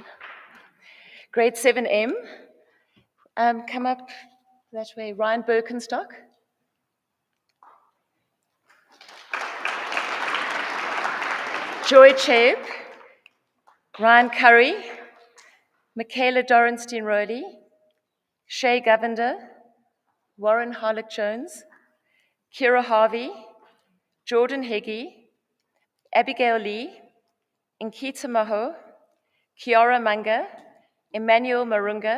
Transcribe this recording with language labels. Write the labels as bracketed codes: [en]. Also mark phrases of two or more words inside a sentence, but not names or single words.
[en] Grade 7M, come up that way. Ryan Birkenstock. Joy Cheb. Ryan Curry. Michaela Dorenstein-Rowley. Shay Govender. Warren Harlock-Jones. Kira Harvey. Jordan Heggie. Abigail Lee. Nkita Maho. Kiara Manga. Emmanuel Marunga.